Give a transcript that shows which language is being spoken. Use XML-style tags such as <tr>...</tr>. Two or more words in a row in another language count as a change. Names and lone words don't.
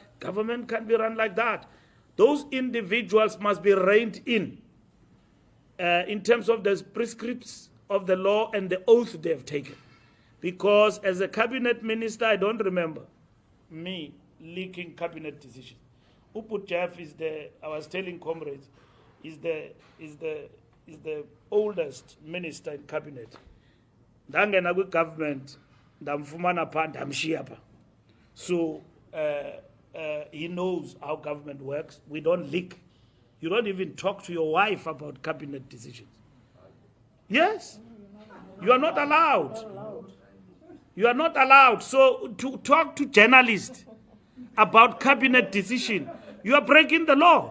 <en>Government can't be run like that. Those individuals must be reined in terms of the prescripts of the law and the oath they have taken. Because as a cabinet minister, I don't remember me leaking cabinet decisions. Uput Jeff is I was telling comrades, is the oldest minister in cabinet.</en> <xh>Ndangena ku government, ndamfumana pha ndamshiya pha.</xh> <en>So he knows how government works. We don't leak You don't even talk to your wife about cabinet decisions. Yes. You are not allowed. You are not allowed. So to talk to journalists about cabinet decision, you are breaking the law.</en>